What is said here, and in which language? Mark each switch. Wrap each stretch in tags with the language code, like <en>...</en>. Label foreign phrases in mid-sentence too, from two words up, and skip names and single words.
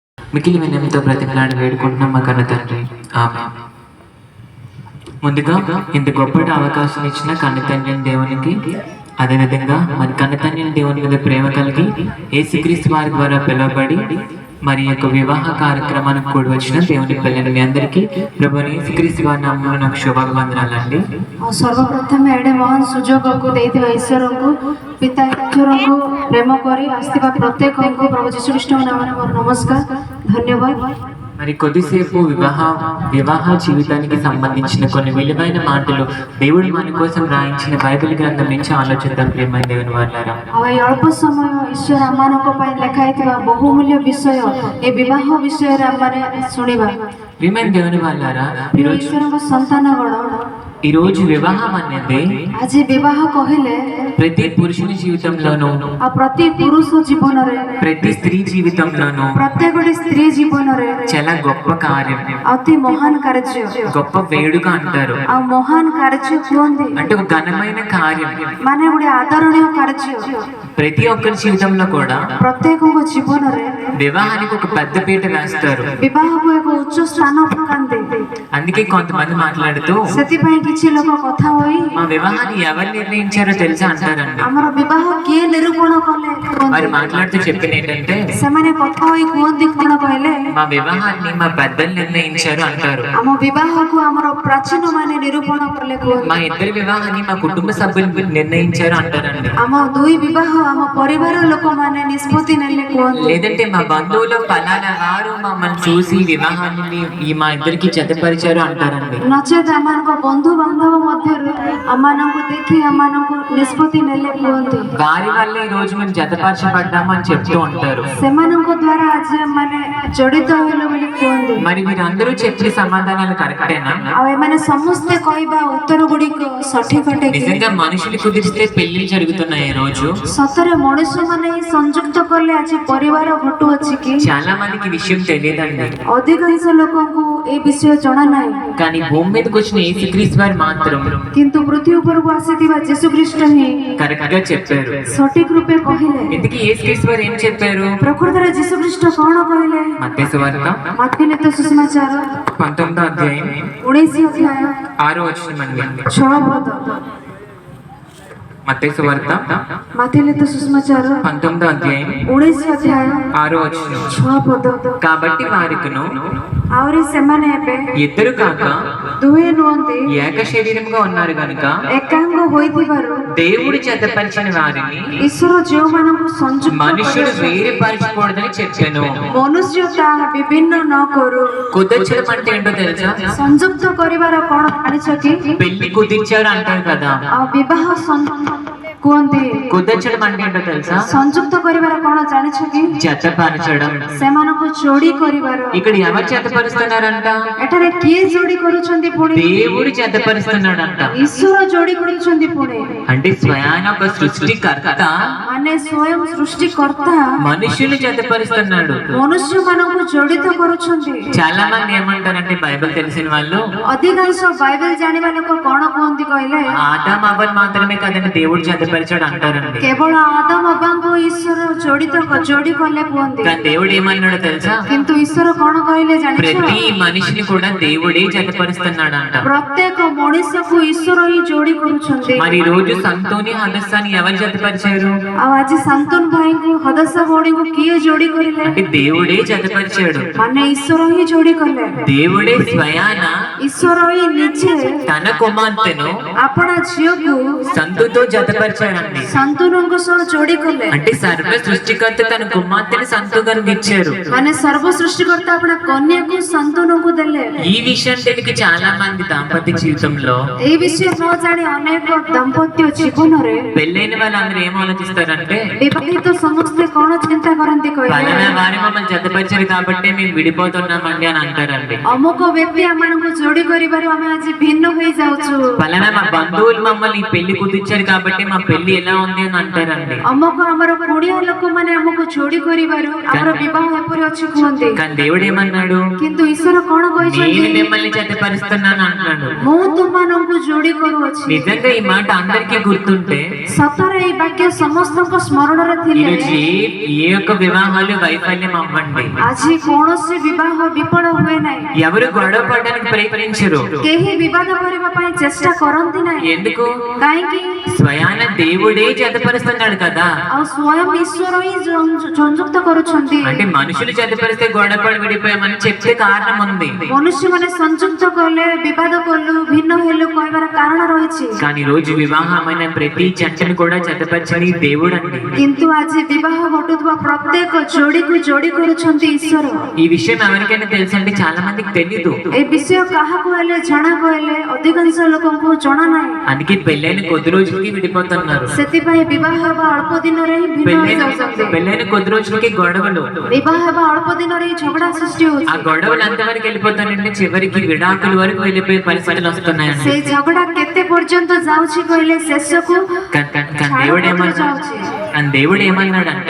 <te>మికిలి వినయంతో ప్రతిమలాడి వేడుకుంటున్నాం మా కన్న తండ్రి. ఆమె ముందుగా ఇంత గొప్పటి అవకాశం ఇచ్చిన కన్న తండ్రి దేవునికి, అదేవిధంగా మన కన్న తండ్రి దేవుని మీద ప్రేమ కలిగి యేసుక్రీస్తు వారి ద్వారా పిలువబడి మరి యొక్క వివాహ కార్యక్రమానికి కూడి వచ్చిన దేవుని పిల్లలు మీ అందరికీ ప్రభు యేసుక్రీస్తు వారి నామములో నాకు శుభాభివందనాలండి. सर्वप्रथम एडे महान सुजोग को देते ईश्वर को पिता ईश्वर को प्रेम करी आस्तिवा प्रत्येक को प्रभु यीशु ख्रीष्ट नामమున नमस्कार धन्यवाद. మరి కొద్దిసేపు వివాహ జీవితానికి సంబంధించిన కొన్ని విలువైన మాటలు దేవుడు మన కోసం రాయించిన బైబిల్ గ్రంథం నుంచి ఆలోచిద్దాం ప్రియమైన దేవుని వాళ్ళారా.</te> <or>ଆଉ ଅଳ୍ପ ସମୟ ଈଶ୍ୱର ଆମମାନଙ୍କ ପାଇଁ ଲେଖା ହେଇଥିବା ବହୁମୂଲ୍ୟ ବିଷୟ ଏ ବିବାହ ବିଷୟରେ ଆମେ ଶୁଣିବା.</or> <te>ప్రియమైన దేవుని వాళ్ళారా,</te> <or>ଈଶ୍ୱରଙ୍କ ସନ୍ତାନଗଣ</or> <te>ఈరోజు వివాహం అనేది</te> <or>ଆଜି ବିବାହ କହିଲେ</or> <te>ప్రతి పురుషుని జీవితంలోనూ,</te> <or>ଆଉ ପ୍ରତି ପୁରୁଷ ଜୀବନରେ,</or> <te>ప్రతి స్త్రీ జీవితంలోనూ</te> <or>ପ୍ରତ୍ୟେକଟି ସ୍ତ୍ରୀ ଜୀବନରେ</or> <te>చాలా గొప్ప కార్యం,</te> <or>ଅତି ମହାନ କାର୍ଯ୍ୟ</or> <te>గొప్ప వేడుక అంటారు.</te> <or>ଆଉ ମହାନ କାର୍ଯ୍ୟ କୁହନ୍ତି</or> <te>అంటే ఒక ఘనమైన కార్యం.</te> <or>ମାନେ ଗୋଟେ ଆଦରଣୀୟ କାର୍ଯ୍ୟ.</or> <te>ప్రతి ఒక్కరి జీవితంలో కూడా</te> <or>ପ୍ରତ୍ୟେକଙ୍କ ଜୀବନରେ</or> <te>వివాహానికి ఒక పెద్ద పీట వేస్తారు.</te> <or>ବିବାହକୁ ଏକ ଉଚ୍ଚ ସ୍ଥାନ ପକାନ୍ତି.</or> <te>అందుకే కొంతమంది మాట్లాడుతూ</te> <or>ସେଥିପାଇଁ କିଛି ଲୋକ କଥା ହୋଇ</or> <te>మా వివాహాన్ని ఎవరు నిర్ణయించారో తెలుసా అంటారండి.</te> <or>ଆମର ବିବାହ କିଏ ନିରୂପଣ କଲେ</or> <te>మరి</te> <or>କୁହନ୍ତି.</or> <te>మాట్లాడుతూ చెప్పిన ఏంటంటే</te> <or>ସେମାନେ କଥା ହୋଇ କୁହନ୍ତି କଣ କହିଲେ,</or> <te>మా వివాహాన్ని మా పెద్దలు నిర్ణయించారు అంటారు.</te> <or>ଆମ ବିବାହକୁ ଆମର ପ୍ରାଚୀନ ମାନେ ନିରୂପଣ କଲେ କୁହନ୍ତି.</or> <te>మా ఇద్దరి వివాహాన్ని మా కుటుంబ సభ్యులు నిర్ణయించారు అంటారండి.</te> <or>ଆମ ଦୁଇ ବିବାହ ଆମ ପରିବାର ଲୋକମାନେ ନିଷ୍ପତ୍ତି ନେଲେ କୁହନ୍ତି.</or> <te>లేదంటే మా బంధువులు పలానా వారు మమ్మల్ని చూసి వివాహాన్ని మా ఇద్దరికి జతపరిచారు అంటారండి.</te> <or>ନଚେତ ଆମମାନଙ୍କ ବନ୍ଧୁ ବାନ୍ଧବ ମଧ୍ୟରୁ ଆମମାନଙ୍କୁ ଦେଖି ଆମମାନଙ୍କୁ ନିଷ୍ପତ୍ତି ନେଲେ କୁହନ୍ତି.</or> <te>వారి వల్ల ఈ రోజు మేము జతపరచబడ్డాము అని చెప్తూ ఉంటారు.</te> <or>ସେମାନଙ୍କ ଦ୍ୱାରା ଆଜି ଆମମାନେ ଜଡ଼ିତ ହେଲୁ ବୋଲି କୁହନ୍ତି.</or> <te>మరి వీరందరూ చెప్పే సమాధానాలు కరెక్టేనా?</te> <or>ଆଉ ଏମାନେ ସମସ୍ତେ କହିବା ଉତ୍ତର ଗୁଡ଼ିକ ସଠିକ ଅଟେ କି?</or> <te>నిజంగా మనుషులు కుదిరిస్తే పెళ్లి జరుగుతున్నాయి ఈ రోజు.</te> <or>ସତରେ ମଣିଷମାନେ ହିଁ ସଂଯୁକ୍ତ କଲେ ଆଜି ପରିବାର ଘଟୁଅଛି କି?</or> <te>చాలా మందికి విషయం తెలియదండి.</te> <or>ଅଧିକାଂଶ ଲୋକଙ୍କୁ ଏ ବିଷୟ ଜଣା ନାହିଁ.</or> <te>కానీ భూమి మీదకి వచ్చిన యేసుక్రీస్తు వారు మాత్రం</te> <or>କିନ୍ତୁ ପୃଥିବୀ ଉପରକୁ ଆସିଥିବା ଯୀଶୁ ଖ୍ରୀଷ୍ଟ ହିଁ</or> <te>కరెక్ట్ గా చెప్పారు.</te> <or>ସଠିକ ରୂପେ କହିଲେ.</or> <te>ఇందుకే యేసుక్రీస్తు వారు ఏం చెప్పారు?</te> <or>ପ୍ରକୃତରେ ଯୀଶୁ ଖ୍ରୀଷ୍ଟ କଣ କହିଲେ?</or> <te>మత్తయి సువార్త</te> <or>ମାର୍ଥିନ ଲିଖିତ ସୁସମାଚାର</or> <te>19వ అధ్యాయం</te> <or>19 ଅଧ୍ୟାୟ</or> <te>6వ వచనం అండి.</te> <or>6 ପଦ.</or> <te>మత్తయి సువార్త</te> <or>ମାର୍ଥିନ ଲିଖିତ ସୁସମାଚାର</or> <te>19వ అధ్యాయం</te> <or>19 ଅଧ୍ୟାୟ</or> <te>6వ వచనం.</te> <or>6 ପଦ.</or> <te>కాబట్టి వారికును</te> <or>ଆହୁରି ସେମାନେ ଏବେ</or> <te>ఇద్దరు కాక</te> <or>ଦୁହେଁ ନୁହନ୍ତି,</or> <te>ఏక శరీరముగా ఉన్నారు కనుక</te> <or>ଏକାଙ୍ଗ ହୋଇଥିବାରୁ</or> <te>దేవుడు జతపరిచిన వారిని</te> <or>ଈଶ୍ୱର ଯେଉଁମାନଙ୍କୁ ସଂଯୁକ୍ତ</or> <te>మనుష్యుడు</te> <or>କରିଛନ୍ତି,</or> <te>వేరే పరిచకూడదని చెప్పాను.</te> <or>ମନୁଷ୍ୟ ତାହା ବିଭିନ୍ନ ନ କରୁ.</or> <te>కుదర్చడం అంటే ఏంటో తెలుసా?</te> <or>ସଂଯୁକ୍ତ କରିବାର କଣ ଜାଣିଛ କି?</or> <te>పెళ్లి కుదిర్చారు అంటారు కదా.</te> <or>ଆଉ ବିବାହ କୁହନ୍ତି.</or> <te>కుదర్చడం అంటే ఏంటో తెలుసా?</te> <or>ସଂଯୁକ୍ତ କରିବାର କଣ ଜାଣିଛ କି?</or> <te>జతపరచడం.</te> <or>ସେମାନଙ୍କୁ ଯୋଡ଼ି କରିବାର.</or> <te>ఇక్కడ ఎవరు జతపరుస్తున్నారంట?</te> <or>ଏଠାରେ କିଏ ଯୋଡ଼ି କରୁଛନ୍ତି ପୁଣି?</or> <te>దేవుడు జతపరుస్తున్నాడంట.</te> <or>ଈଶ୍ୱର ଯୋଡ଼ି କରୁଛନ୍ତି ପୁଣି.</or> <te>అంటే స్వయాన ఒక సృష్టికర్త</te> <or>ମାନେ ସ୍ୱୟଂ ସୃଷ୍ଟିକର୍ତ୍ତା</or> <te>మనుషులు జతపరుస్తున్నాడు.</te> <or>ମନୁଷ୍ୟମାନଙ୍କୁ ଜଡ଼ିତ କରୁଛନ୍ତି.</or> <te>చాలా మంది ఏమంటారంటే బైబిల్ తెలిసిన వాళ్ళు</te> <or>ଅଧିକାଂଶ ବାଇବେଲ ଜାଣିବା ଲୋକ କଣ କୁହନ୍ତି କହିଲେ,</or> <te>ఆదాం అవ్వలు మాత్రమే కదండి దేవుడు జతపరిచాడు అంటారండి.</te> <or>କେବଳ ଆଦମ ବାବାଙ୍କୁ ଈଶ୍ୱର ଯୋଡ଼ି କଲେ କୁହନ୍ତି.</or> <te>కానీ దేవుడు ఏమన్నాడో తెలుసా?</te> <or>କିନ୍ତୁ ଈଶ୍ୱର କଣ କହିଲେ ଜାଣିଛ?</or> <te>ప్రతి మనిషిని కూడా దేవుడే జతపరుస్తున్నాడంట.</te> <or>ପ୍ରତ୍ୟେକ ମଣିଷକୁ ଈଶ୍ୱର ହିଁ ଯୋଡ଼ି କରୁଛନ୍ତି.</or> <te>మరి ఈ రోజు సంతోని హదస్సాని ఎవరు జతపరిచారు?</te> <or>ଆଉ ଆଜି ଶାନ୍ତନୁ ଭାଇଙ୍କୁ ହଦସ ଭଉଣୀଙ୍କୁ କିଏ ଯୋଡ଼ି କରିଲେ?</or> <te>అంటే దేవుడే జతపరిచాడు.</te> <or>ମାନେ ଈଶ୍ୱର ହିଁ ଯୋଡ଼ି କଲେ.</or> <te>దేవుడే స్వయాన</te> <or>ଈଶ୍ୱର ହିଁ ନିଜେ</or> <te>తన కుమార్తెను</te> <or>ଆପଣା ଝିଅକୁ</or> <te>సంతుతో జతపరిచాడండి.</te> <or>ଶାନ୍ତନୁଙ୍କ ସହ ଯୋଡ଼ି କଲେ.</or> <te>అంటే సర్వ సృష్టికర్త తన కుమార్తెని సంతుగానికి ఇచ్చారు.</te> <or>ମାନେ ସର୍ବ ସୃଷ୍ଟିକର୍ତ୍ତା ଆପଣା କନ୍ୟାକୁ ଶାନ୍ତନୁଙ୍କୁ ଦେଲେ.</or> <te>ఈ విషయం తెలియక చాలా మంది దాంపత్య జీవితంలో</te> <or>এই విషୟ ନ ଜାଣି ଅନେକ ଦାମ୍ପତ୍ୟ ଜୀବନରେ</or> <te>పెళ్ళైన వాళ్ళందరూ ఏం ఆలోచిస్తారంటే</te> <or>ବିବାହିତ ସମସ୍ତେ କଣ ଚିନ୍ତା କରନ୍ତି କହିଲେ,</or> <te>పలానా వారి మమ్మల్ని జతపరిచారు కాబట్టి మేము విడిపోతున్నామండి అని అంటారండి.</te> <or>ଅମୁକ ବ୍ୟକ୍ତି ଆମମାନଙ୍କୁ ଯୋଡ଼ି କରିବାରୁ ଆମେ ଆଜି ଭିନ୍ନ ହୋଇଯାଉଛୁ.</or> <te>పలానా మా బంధువులు మమ్మల్ని ఈ పెళ్లి కుదిర్చారు కాబట్టి మా పెళ్లి ఎలా ఉంది అని అంటారండి.</te> <or>ଆମକୁ ଆମର କୁଡ଼ିଆ ଲୋକମାନେ ଆମକୁ ଯୋଡ଼ି କରିବାରୁ ଆମର ବିବାହ ଏପରି ଅଛି କୁହନ୍ତି।</or> <te>కానీ దేవుడు ఏమన్నాడు?</te> <or>କିନ୍ତୁ ଈଶ୍ୱର କଣ</or> <te>నేను</te> <or>କହିଛନ୍ତି?</or> <te>మిమ్మల్ని జతపరుస్తున్నాను అంటున్నాడు.</te> <or>ମୁଁ ତୁମମାନଙ୍କୁ ଯୋଡ଼ି କରୁଅଛି।</or> <te>నిజంగా ఈ మాట అందరికీ గుర్తుంటే</te> <or>ସତରେ ଏଇ ବାକ୍ୟ ସମସ୍ତଙ୍କ ସ୍ମରଣରେ ଥିଲେ</or> <te>ఈరోజు ఏ ఒక్క వివాహాలు వైఫల్యం అవ్వండి,</te> <or>ଆଜି କୌଣସି ବିବାହ ବିଫଳ ହୁଏ ନାହିଁ।</or> <te>ఎవరు గొడవ పడడానికి ప్రయత్నించరు.</te> <or>କେହି ବିବାଦ କରିବା ପାଇଁ ଚେଷ୍ଟା କରନ୍ତି ନାହିଁ।</or> <te>ఎందుకు?</te> <or>କାହିଁକି?</or> <te>స్వయాన దేవుడే జతపరుస్తున్నాడు కదా.</te> <or>ଆଉ ସ୍ୱୟଂ ଈଶ୍ୱର ହିଁ ସଂଯୁକ୍ତ କରୁଛନ୍ତି।</or> <te>అంటే మనుషులు జతపరిస్తే గొడవపడి విడిపోయామని చెప్తే కారణం ఉంది.</te> <or>ମନୁଷ୍ୟମାନେ ସଂଯୁକ୍ତ କଲେ ବିବାଦ କଲୁ ଭିନ୍ନ ହେଲୁ କହିବାର କାରଣ ରହିଛି।</or> <te>కానీ ఈ రోజు వివాహమైన ప్రతి జంటను కూడా జతపరిచని దేవుడు అండి.</te> <or>କିନ୍ତୁ ଆଜି ବିବାହ ଘଟୁଥିବା ପ୍ରତ୍ୟେକ ଯୋଡ଼ିକୁ ଯୋଡ଼ି କରୁଛନ୍ତି ଈଶ୍ୱର।</or> <te>ఈ విషయం ఎవరికైనా తెలుసండి? చాలా మందికి తెలీదు.</te> <or>ଏ ବିଷୟ କାହାକୁ ହେଲେ ଜଣା କହିଲେ ଅଧିକାଂଶ ଲୋକଙ୍କୁ ଜଣା ନାହିଁ।</or> <te>అందుకే పెళ్ళైన కొద్ది రోజులకి విడిపోతున్నారు.</te> <or>ସେଥିପାଇଁ ବିବାହ ହେବା ଅଳ୍ପ ଦିନରେ ହିଁ ଭିନ୍ନ ହୋଇଯାଉଛନ୍ତି।</or> <te>పెళ్ళైన కొద్ది రోజులకి గొడవలు,</te> <or>ବିବାହ ହେବା ଅଳ୍ପ ଦିନରେ ହିଁ ଝଗଡ଼ା ସୃଷ୍ଟି ఆ ହଉଛି।</or> <te>గొడవలు అంతవరకు వెళ్ళిపోతానంటే చివరికి విడాకుల వరకు వెళ్ళిపోయే పరిస్థితులు వస్తున్నాయండి.</te> <or>ସେଇ ଝଗଡ଼ା କେତେ ପର୍ଯ୍ୟନ୍ତ ଯାଉଛି କହିଲେ ଶେଷକୁ</or> <te>కానీ దేవుడు ఏమన్నాడంటే,</te>